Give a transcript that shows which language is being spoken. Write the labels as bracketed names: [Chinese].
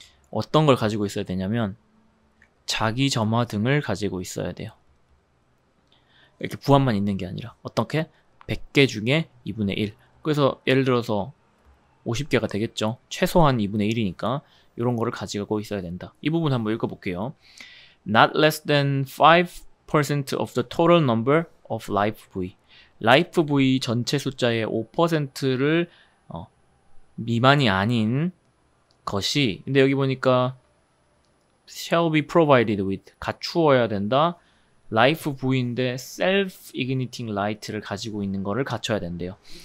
[Korean] 어떤 걸 가지고 있어야 되냐면 자기 점화 등을 가지고 있어야 돼요. 이렇게 부환만 있는 게 아니라 어떻게? 100개 중에 2분의 1. 그래서 예를 들어서 50개가 되겠죠. 최소한 2분의 1이니까 이런 거를 가지고 있어야 된다. 이 부분 한번 읽어볼게요. [English] Not less than 5% of the total number of life buoy. [Korean] 라이프 부위 전체 숫자의 5%를 미만이 아닌 것이, 근데 여기 보니까 [English] shall be provided with, [Korean] 갖추어야 된다. 라이프 부위인데 [English] self igniting light [Korean] 를 가지고 있는 거를 갖춰야 된대요.